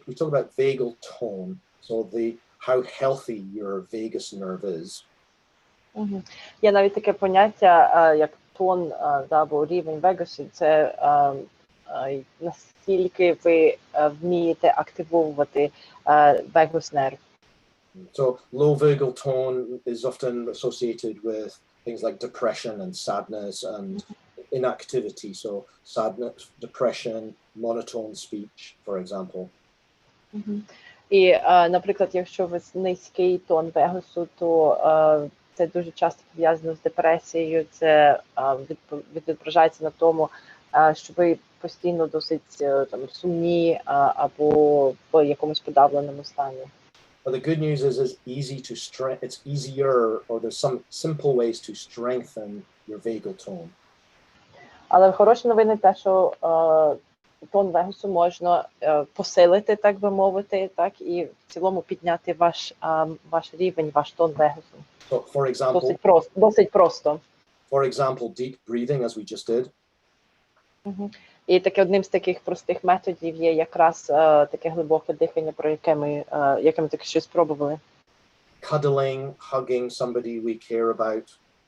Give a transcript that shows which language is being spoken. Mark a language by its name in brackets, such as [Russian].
[English] We talk about vagal tone, so how healthy your vagus nerve is. [Ukrainian] Є навіть таке поняття, як тон або рівень вегасу. Це наскільки ви вмієте активовувати вегус нерв. [English] So low vagal tone is often associated with things like depression and sadness and inactivity. So sadness, depression, monotone speech, for example. [Ukrainian] І, наприклад, якщо у вас низький тон вегасу, то це дуже часто пов'язано з депресією, це відображається на тому, що ви постійно досить там сумні або в якомусь подавленому стані. [English] But the good news is it's easier, or there's some simple ways to strengthen your vagal tone. [Ukrainian] Але хороші новини те, що тон вегасу можна посилити, так би мовити, так, і в цілому підняти ваш рівень, ваш тон вегасу. [English] So, for example, [Ukrainian] досить просто. [English] For example, deep breathing, as we just did. [Ukrainian] І таке одним з таких простих методів є якраз таке глибоке дихання, про яке ми таки щось спробували. [English] Cuddling, hugging somebody we care about.